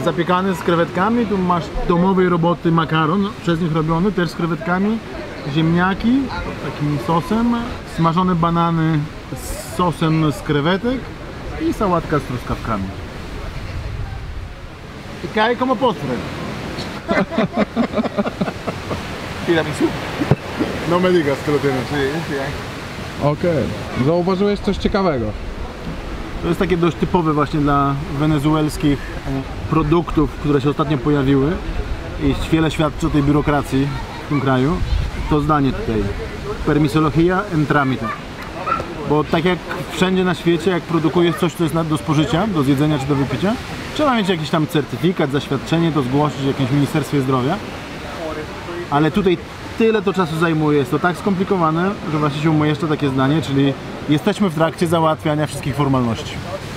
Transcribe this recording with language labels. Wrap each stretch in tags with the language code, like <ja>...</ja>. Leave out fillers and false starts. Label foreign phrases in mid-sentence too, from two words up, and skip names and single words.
<pl>Zapiekany z krewetkami, tu masz domowej roboty makaron, przez nich robiony, też z krewetkami, ziemniaki, takim sosem, smażone banany z sosem z krewetek i sałatka z truskawkami.</pl> <es>I cae como postre. Tiramisu. No me digas que lo tienes.</es> <pl>Okej. Zauważyłeś coś ciekawego. To jest takie dość typowe właśnie dla wenezuelskich produktów, które się ostatnio pojawiły i wiele świadczy o tej biurokracji w tym kraju. To zdanie tutaj.</pl> <es>Permisología en trámite.</es> <pl>Bo tak jak wszędzie na świecie, jak produkujesz coś, co jest do spożycia, do zjedzenia czy do wypicia, trzeba mieć jakiś tam certyfikat, zaświadczenie, to zgłosić w jakimś Ministerstwie Zdrowia. Ale tutaj tyle to czasu zajmuje, jest to tak skomplikowane, że właściwie umieszcza takie zdanie, czyli jesteśmy w trakcie załatwiania wszystkich formalności.</pl>